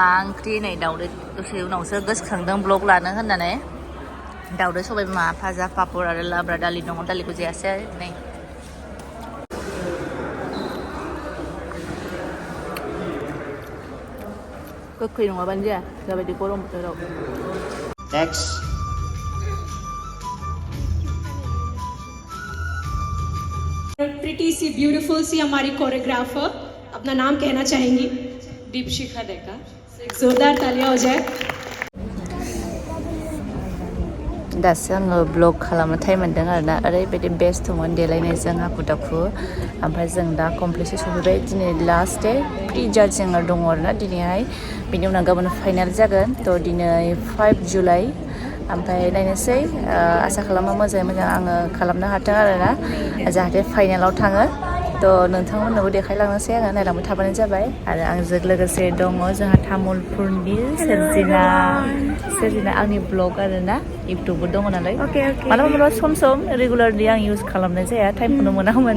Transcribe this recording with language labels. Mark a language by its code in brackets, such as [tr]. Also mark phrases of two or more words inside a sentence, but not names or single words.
[brx] ओंख्रि नै दाउदै दसे उनावसो गोसोखांदों ब्लग लानो होननानै दाउदै सबाय बिमा भाजा पापर आरो लाब्रा दालि दङ दालिखौ जायासै नै गोखै नङाबानो जाया दाबायदि गरम बोथोराव [hi] प्रिटी सी ब्यूटीफुल सी हमारी कोरियोग्राफर अपना नाम कहना चाहेंगी दीपशिखा डेका एक जोरदार तालियां हो जाए [brx] दासो आङो ब्लग खालामनो टाइम मोन्दों आरोना ओरैबायदि बेस्थ'मोन देलायनायजों हाखु दाखु ओमफ्राय जों दा कमप्लिटसो सफैबाय दिनै लास्ट डे प्रि जाजिं दङ आरोना दिनैहाय बिनि उनाव गाबोन फाइनाल जागोन थ' दिनै 5 जुलाइ ओमफ्राय नायनोसै आसा खालामो मोजाङै मोजां आङो खालामनो हाथों आरोना जाहाथे फाइनालाव थाङो थ' नोंथांमोननोबो देखायलांनोसै आङो नायलांबाय थाबानो जाबाय आरो आंजों लोगोसे दङ जोंहा तामुलपुरनि सोरजिना आंनि ब्लग आरोना इउटुबबो दङ नालाय मालाबा सम सम रेगुलारलि आं इउज खालामनाय जाया टाइमखौनो मोना माने